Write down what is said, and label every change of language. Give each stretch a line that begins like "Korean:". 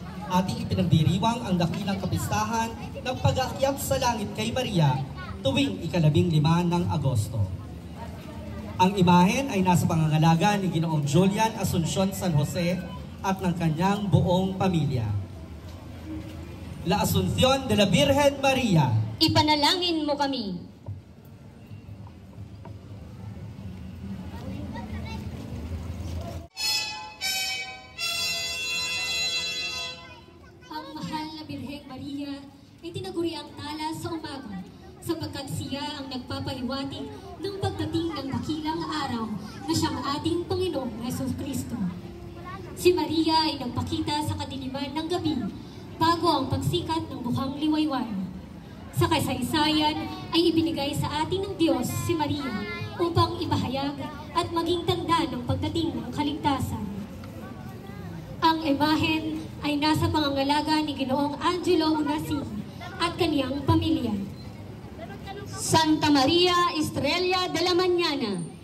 Filipino: Ating ipinagdiriwang ang dakilang kapistahan ng pag-aakyat sa langit kay Maria tuwing ika-15 ng Agosto. Ang imahen ay nasa pangangalaga ni Ginoong Julian Asuncion San Jose at ng kanyang buong pamilya.
Spanish: La Asunción de la Virgen María.
Filipino: Ipanalangin mo kami. Ang mahal na Birheng Maria ay tinaguri ang tala sa umaga sapagkat siya ang nagpapahiwatig ng pagdating ng dakilang araw na siyang ating Panginoong Jesucristo. Si Maria ay nagpakita sa kadiliman ng gabi bago ang pagsikat ng bukhang liwayway. Sa kasaysayan ay ibinigay sa atin ng Diyos si Maria upang ipahayag at maging tanda ng pagdating ng kaligtasan. Ang imahen ay nasa pangangalaga ni Ginoong Angelo Unasi at kaniyang pamilya.
Spanish: Santa Maria Estrella de la Mañana.